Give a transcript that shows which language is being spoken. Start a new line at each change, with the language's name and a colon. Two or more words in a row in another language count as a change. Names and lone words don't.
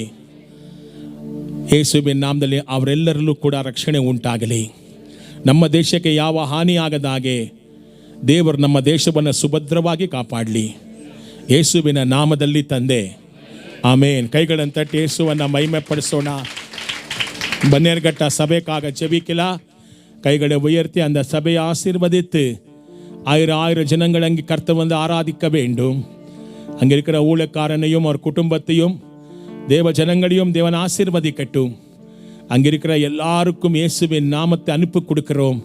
Kannada: ಯೇಸುವಿನ ನಾಮದಲ್ಲಿ ಅವರೆಲ್ಲರಲ್ಲೂ ಕೂಡ ರಕ್ಷಣೆ ಉಂಟಾಗಲಿ. ನಮ್ಮ ದೇಶಕ್ಕೆ ಯಾವ ಹಾನಿ ಆಗದಾಗೆ ದೇವರು ನಮ್ಮ ದೇಶವನ್ನು ಸುಭದ್ರವಾಗಿ ಕಾಪಾಡಲಿ. ಯೇಸುವಿನ ನಾಮದಲ್ಲಿ ತಂದೆ, ಆಮೇನ್. ಕೈಗಳನ್ನು ತಟ್ಟಿ ಯೇಸುವನ್ನು ಮಹಿಮೆ ಪಡಿಸೋಣ.
Tamil: ಬನ್ನೇರ್ಘಟ್ಟ சபைக்காக ஜெபிக்கலாம். கைகளை உயர்த்தி அந்த சபையை ஆசீர்வதித்து 1000 ஜனங்கள் அங்கே கர்த்தர் வந்து ஆராதிக்க வேண்டும். அங்கே இருக்கிற ஊழியக்காரனையும் அவர் குடும்பத்தையும் தேவ ஜனங்களையும் தேவன் ஆசீர்வதிக்கட்டும். அங்கே இருக்கிற எல்லாருக்கும் இயேசுவின் நாமத்தை அனுப்பி கொடுக்கிறோம்.